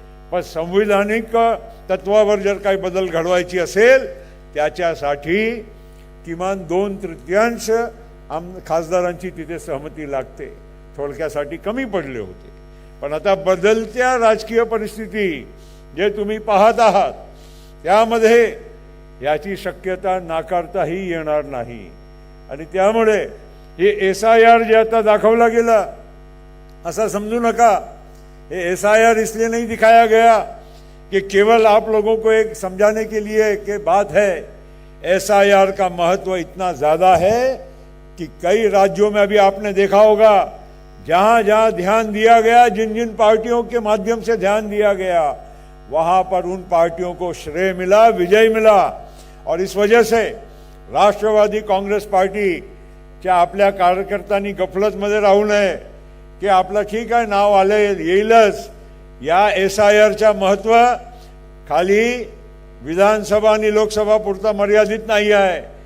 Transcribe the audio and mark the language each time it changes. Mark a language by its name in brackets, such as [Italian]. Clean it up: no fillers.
[Marathi] पण संविधानिक तत्वावर जर काही बदल घडवायची असेल त्याच्यासाठी किमान 2/3 खासदारांची तिथे सहमती लागते। थोडक्यासाठी कमी पडले होते, पण आता बदलत्या राजकीय परिस्थिती जे तुम्ही पाहत आहात त्यामध्ये याची शक्यता नाकारताही येणार नाही। आणि त्यामुळे हे SIR जे आता दाखवला गेला, [Hindi] ऐसा समझू नका ये SIR इसलिए नहीं दिखाया गया कि केवल आप लोगों को एक समझाने के लिए कि बात है। SIR का महत्व इतना ज़्यादा है कि कई राज्यों में अभी आपने देखा होगा, जहाँ जहाँ ध्यान दिया गया, जिन जिन पार्टियों के माध्यम से ध्यान दिया गया, वहाँ पर उन पार्टियों को श्रेय मिला, विजय मिला। और इस वजह से [Marathi] राष्ट्रवादी काँग्रेस पार्टीच्या आपल्या कार्यकर्त्यांनी गफलतमध्ये राहू नये की आपलं ठीक आहे नाव आले येईलच। या SIRच्या महत्व खाली विधानसभा आणि लोकसभा पुरता मर्यादित नाही आहे।